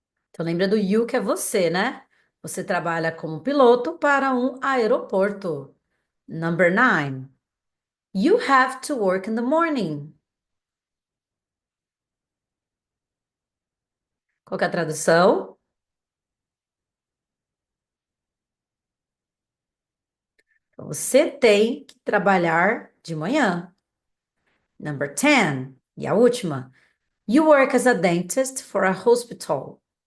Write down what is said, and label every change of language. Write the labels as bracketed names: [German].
[Portuguese] Então, lembra do you que é você, né? Você trabalha como piloto para um aeroporto. [English] Number 9. You have to work in the morning. [Portuguese] Qual que é a tradução? Então, você tem que trabalhar de manhã. [English] Number 10. [Portuguese] E a última. [English] You work as a dentist for a hospital.